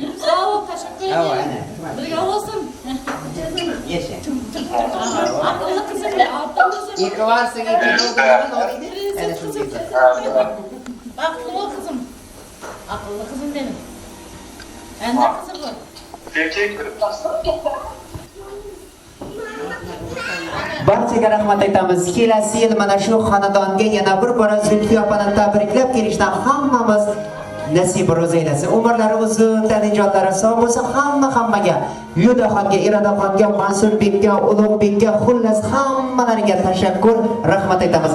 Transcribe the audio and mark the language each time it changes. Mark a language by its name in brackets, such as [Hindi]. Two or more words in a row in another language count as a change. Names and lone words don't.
[Turkish] Sağ ol, teşekkür ederim. Birge olsun. Yaşa. Akıllı kızım be, altın kızım. İyi ki varsın, iyi ki doğdun. Prenses kızım. Akıllı kızım. Akıllı kızım benim. Ben de kızım bu. [Uzbek] Barchaga rahmat aytamiz. Kelasi yil mana shu xonadonga yana bir bora Zulfiya opani tabriklab kelishdan hammamiz nasib ro'z aylasin. Umrlari uzun, tanijotlari sog' bo'lsa, hammaga, Yudaxonga, Iradaxonga, Mansurbekka, Ulug'bekka, xullas hammalariga tashakkur, rahmat aytamiz.